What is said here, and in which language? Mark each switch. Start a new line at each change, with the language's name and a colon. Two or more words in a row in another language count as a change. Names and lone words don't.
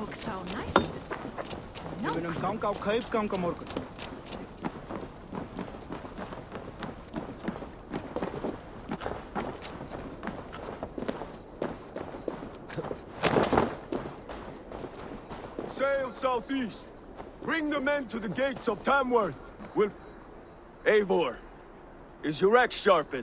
Icelandic: þá næst? Við munum ganga á kaupgang á morgun.
English: Sail southeast. Bring the men to the gates of Tamworth. Eivor, is your axe sharpened?